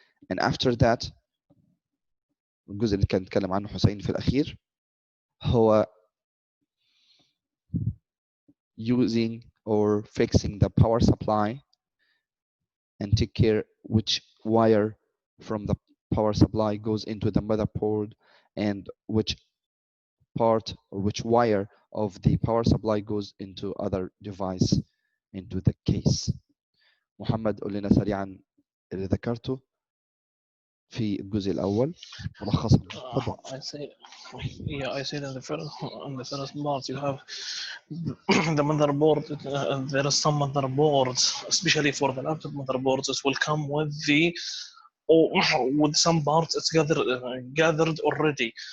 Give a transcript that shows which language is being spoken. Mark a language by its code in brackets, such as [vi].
[en] And after that, [ar] الجزء اللي كان نتكلم عنه حسين في الأخير هو [en] using or fixing the power supply and take care which wire from the power supply goes into the motherboard and which part or which wire of the power supply goes into other device into the case. [ar] محمد قول لنا سريعا اللي ذكرته في الجزء الأول ملخصا. [en] I say, yeah, I said in the first part you have the motherboard. There are some motherboards, especially for the laptop motherboards, it will come with the with some parts it's gathered already.